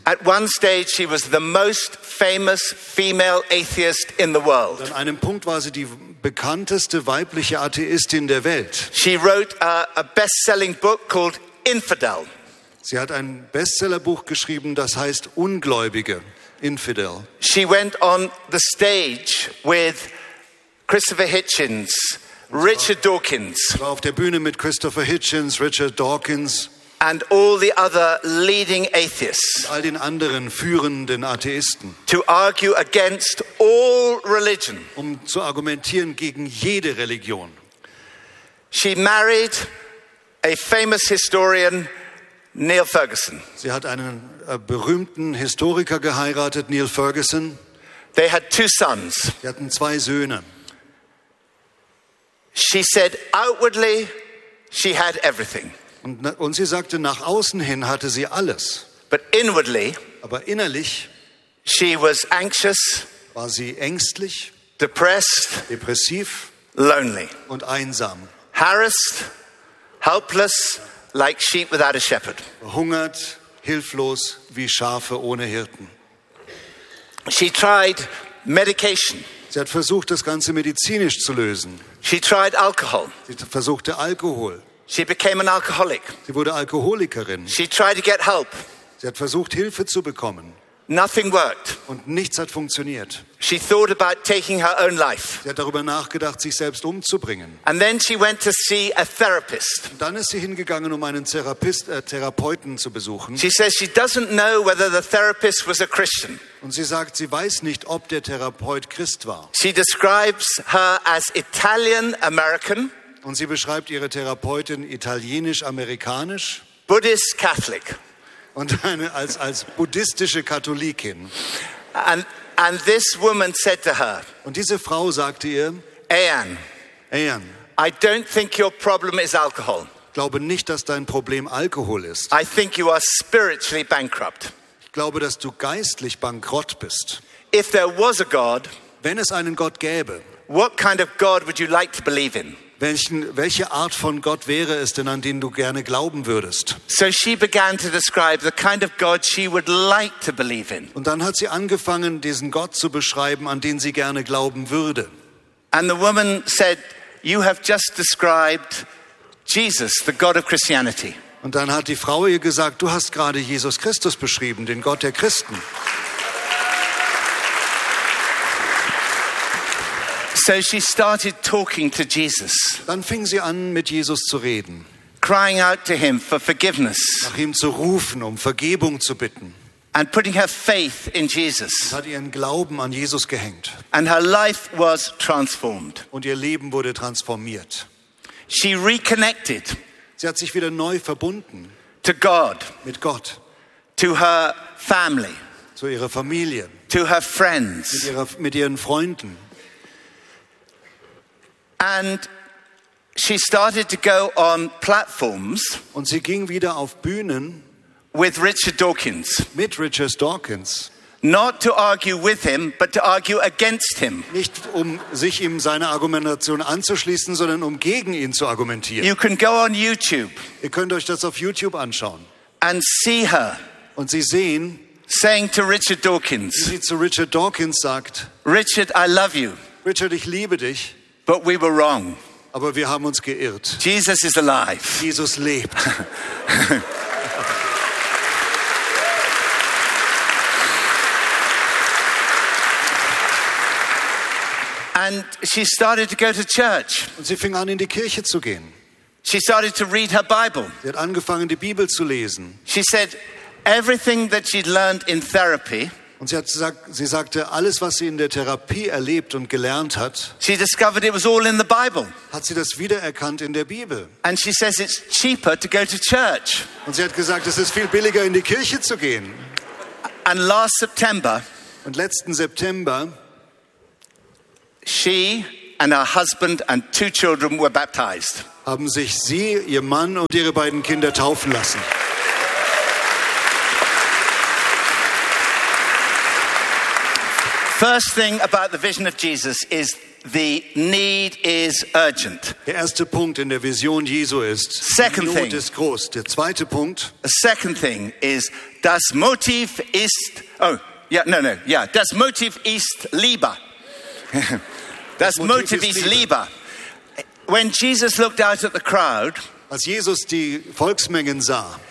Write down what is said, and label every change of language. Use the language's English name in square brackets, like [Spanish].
[English] At one stage she was the most famous female atheist in the world. [German] An einem Punkt war sie die bekannteste weibliche Atheistin der Welt. [English] She wrote a best-selling book called Infidel. [German] Sie hat ein Bestsellerbuch geschrieben, das heißt Ungläubige, Infidel. [English] She went on the stage with Christopher Hitchens, Richard Dawkins. [German] War auf der Bühne mit Christopher Hitchens, Richard Dawkins. [English] And all the other leading atheists. [German] Und all den anderen führenden Atheisten. [English] To argue against all religion. [German] Um zu argumentieren gegen jede Religion. [English] She married a famous historian, Niall Ferguson. [German] Sie hat einen berühmten Historiker geheiratet, Niall Ferguson. [English] They had two sons. [German] Sie hatten zwei Söhne. [English] She said outwardly she had everything. [German] Und sie sagte, nach außen hin hatte sie alles. [English] But inwardly, [German] aber innerlich, [English] she was anxious, [German] war sie ängstlich, [English] depressed, [German] depressiv, [English] lonely [German] und einsam. [English] Harassed, helpless, like sheep without a shepherd. [German] Hungert, hilflos wie Schafe ohne Hirten. [English] She tried medication. [German] Sie hat versucht, das Ganze medizinisch zu lösen. [English] She tried alcohol. [German] Sie versuchte Alkohol. [English] She became an alcoholic. [German] Sie wurde Alkoholikerin. [English] She tried to get help. [German] Sie hat versucht, Hilfe zu bekommen. [English] Nothing worked. [German] Und nichts hat funktioniert. [English] She thought about taking her own life. [German] Sie hat darüber nachgedacht, sich selbst umzubringen. [English] And then she went to see a therapist. [German] Und dann ist sie hingegangen, um einen Therapeuten zu besuchen. [English] She says she doesn't know whether the therapist was a Christian. [German] Und sie sagt, sie weiß nicht, ob der Therapeut Christ war. [English] She describes her as Italian American. [German] Und sie beschreibt ihre Therapeutin italienisch-amerikanisch. [English] Buddhist Catholic. [German] und eine, als buddhistische Katholikin. [English] And this woman said to her, [German] und diese Frau sagte ihr, [English] Anne, I don't think your problem is alcohol. [German] Ich glaube nicht, dass dein Problem Alkohol ist. [English] I think you are spiritually bankrupt. [German] Ich glaube, dass du geistlich bankrott bist. [English] If there was a God, [German] wenn es einen Gott gäbe, [English] what kind of God would you like to believe in? [German] Welche Art von Gott wäre es denn, an den du gerne glauben würdest? [English] So she began to describe the kind of God she would like to believe in. [German] Und dann hat sie angefangen, diesen Gott zu beschreiben, an den sie gerne glauben würde. [English] And the woman said, you have just described Jesus, the God of Christianity. [German] Und dann hat die Frau ihr gesagt, du hast gerade Jesus Christus beschrieben, den Gott der Christen. [English] So she started talking to Jesus. [German] Dann fing sie an, mit Jesus zu reden. [English] Crying out to him for forgiveness. [German] Nach ihm zu rufen, um Vergebung zu bitten. [English] And putting her faith in Jesus. [German] Und hat ihren Glauben an Jesus gehängt. [English] And her life was transformed. [German] Und ihr Leben wurde transformiert. [English] She reconnected. [German] Sie hat sich wieder neu verbunden. [English] To God. [German] Mit Gott. [English] To her family. [German] Zu ihrer Familie. [English] To her friends. [German] Mit ihren Freunden. [English] And she started to go on platforms. [German] Und sie ging wieder auf Bühnen. [English] With Richard Dawkins. [German] Mit Richard Dawkins. [English] Not to argue with him, but to argue against him. [German] Nicht um sich ihm seine Argumentation anzuschließen, sondern um gegen ihn zu argumentieren. [English] You can go on YouTube. [German] Ihr könnt euch das auf YouTube anschauen. [English] And see her. [German] Und sie sehen. [English] Saying to Richard Dawkins. [German] Wie sie zu Richard Dawkins sagt. [English] Richard, I love you. [German] Richard, ich liebe dich. [English] But we were wrong. [German] Aber wir haben uns geirrt. [English] Jesus is alive. [German] Jesus lebt. [English] And she started to go to church. [German] Und sie fing an, in die Kirche zu gehen. [English] She started to read her Bible. [German] Sie hat angefangen, die Bibel zu lesen. [English] She said everything that she'd learned in therapy. [German] Und sie sagte, alles, was sie in der Therapie erlebt und gelernt hat, [English] she discovered it was all in the Bible. [German] Hat sie das wiedererkannt in der Bibel. [English] And she says it's cheaper to go to church. [German] Und sie hat gesagt, es ist viel billiger, in die Kirche zu gehen. [English] And last September, [German] und letzten September, [English] she and her husband and two children were baptized. [German] Haben sich sie, ihr Mann und ihre beiden Kinder taufen lassen. [English] First thing about the vision of Jesus is the need is urgent. [German] Der erste Punkt in der Vision Jesu ist, [English] second [German] die Not ist groß. Der zweite Punkt. [English] The second thing is [German] das Motiv ist. [English] Oh, yeah, no, no, yeah. [German] Das Motiv ist Liebe. Das Motiv ist Liebe. [English] When Jesus looked out at the crowd, [German] als Jesus die Volksmengen sah,